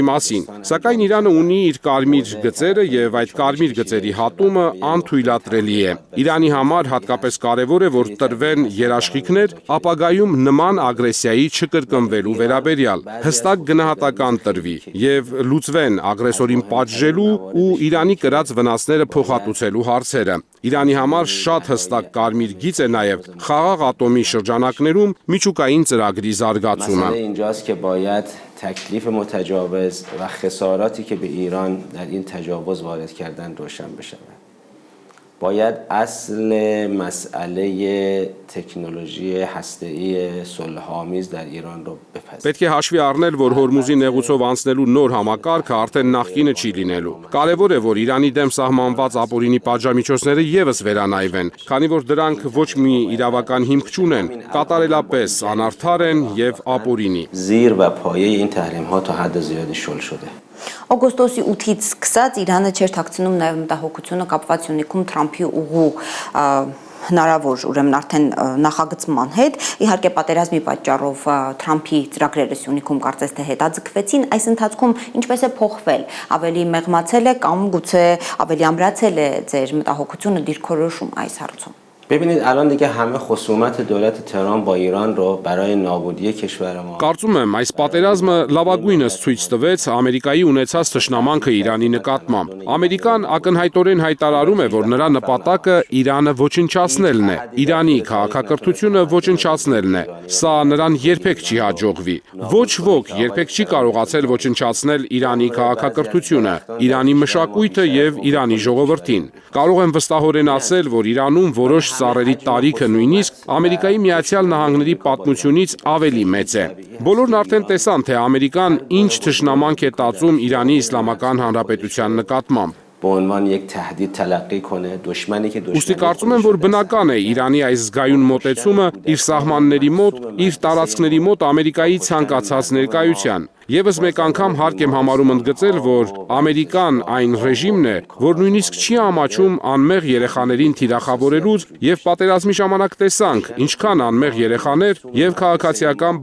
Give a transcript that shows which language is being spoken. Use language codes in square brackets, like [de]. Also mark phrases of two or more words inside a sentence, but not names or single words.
[hy] մասին։ Սակայն Իրանը ունի իր կարմիր գծերը եւ այդ կարմիր գծերի հատումը անթույլատրելի է։ Իրանի համար հատկապես կարեւոր է, որ տրվեն երաշխիքներ ապագայում նման ագրեսիայի չկրկնվելու վերաբերյալ։ Հստակ գնահատական տրվի եւ լուծվեն ագրեսորին պատժելու ու Իրանի կրած վնասները փոխհատուցելու հարցերը։ Իրանի համար շատ հստակ կարմիր գիծ է նաև խաղաղ ատոմի շրջանակներում միջուկային ծրագրի զարգացումը։ [fa] مسئله اینجاست که باید تکلیف متجاوز و خساراتی که به ایران در این تجاوز وارد کردن روشن بشود. باید اصل مسئله تکنولوژی هسته‌ای صلح‌آمیز در ایران رو بپذیریم. [hy] Պետք է հաշվի առնել, որ Հորմուզի նեղուցով անցնելու նոր համակարգը արդեն նախկինը չի լինելու։ Կարևոր է, որ Իրանի դեմ սահմանված ապօրինի պատժամիջոցները եւս վերանայվեն, քանի որ դրանք ոչ մի իրավական հիմք չունեն, կատարելապես անարդար են եւ ապօրինի։ [fa] زیر و پایه این تحریم‌ها تا حد زیادی شل شده. [hy] Օգոստոսի 8-ից սկսած Իրանը չէր թաքցնում նաև մտահոգությունը կապված Սյունիքում Թրամփի ուղու հնարավոր ուրեմն արդեն նախագծման հետ, իհարկե պատերազմի պատճառով Թրամփի ծրագրերը Սյունիքում կարծես թե հետաձգվեցին, այս ընթացքում ինչպես է փոխվել, ավելի մեղմացել է կամ գուցե ավելի ամրացել է ձեր մտահոգությունը դիրքորոշում այս հարցում։ [fa] ببینید الان دیگه همه خصومت دولت تهران با ایران رو برای نابودی کشور ما [hy] Կարծում եմ, այս պատերազմը լավագույնս ցույց տվեց Ամերիկայի ունեցած թշնամանքը Իրանի նկատմամբ։ Ամերիկան ակնհայտորեն հայտարարում է, որ նրա նպատակը Իրանը ոչնչացնելն է, Իրանի քաղաքակրթությունը ոչնչացնելն է։ Սա նրան երբեք չի հաջողվի։ Ոչ ոք երբեք չի կարողացել ոչնչացնել Իրանի քաղաքակրթությունը, Իրանի մշակույթը եւ Իրանի ժողովրդին։ Կարող եմ վստահորեն ասել, որ Իրանում որոշ ծառերի տարիքը նույնիսկ Ամերիկայի Միացյալ Նահանգների պատմությունից ավելի մեծ է։ Բոլորն արդեն տեսան, թե Ամերիկան ինչ թշնամանք է տածում Իրանի Իսլամական Հանրապետության նկատմամբ։ [fa] به عنوان یک تهدید تلقی کنه دشمنی که [hy] Ուստի կարծում եմ, որ բնական է Իրանի այս զգայուն մոտեցումը իր սահմանների մոտ, իր տարածքների մոտ Ամերիկայի ցանկացած ներկայության։ Եվս մեկ անգամ հարկ եմ համարում ընդգծել, որ Ամերիկան այն ռեժիմն է, որ նույնիսկ չի ամաչում անմեղ երեխաներին թիրախավորելուց եւ պատերազմի ժամանակ տեսանք, ինչքան անմեղ երեխաներ եւ քաղաքացիական